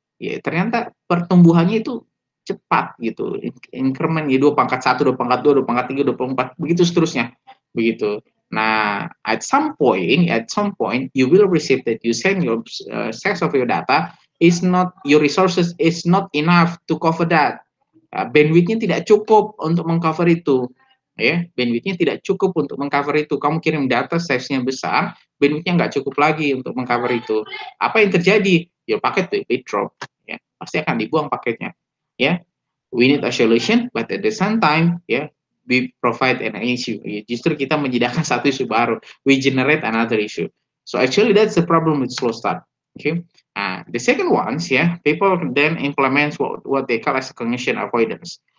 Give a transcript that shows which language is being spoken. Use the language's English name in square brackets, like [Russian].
[Indonesian] Ya ternyata pertumbuhannya itu cepat gitu, increment ya, 2 pangkat 1, 2 pangkat 2, 2 pangkat 3, 2 pangkat 4, begitu seterusnya begitu. [English] Nah, at some point you will receive that you send your size of your data is not, your resources is not enough to cover that. [Indonesian] Bandwidth-nya tidak cukup untuk mengcover itu. Ya, bandwidth-nya tidak cukup untuk mengcover itu. Kamu kirim data size-nya besar, bandwidth-nya nggak cukup lagi untuk mengcover itu. Apa yang terjadi? Ya paket itu drop. Ya, pasti akan dibuang paketnya. [English] Ya, we need a solution, but at the same time, ya, we provide an issue. [Indonesian] Justru kita menyediakan satu isu baru. [English] We generate another issue. So actually that's the problem with slow start. Okay. The second ones, yeah, people then implement what they call as congestion avoidance.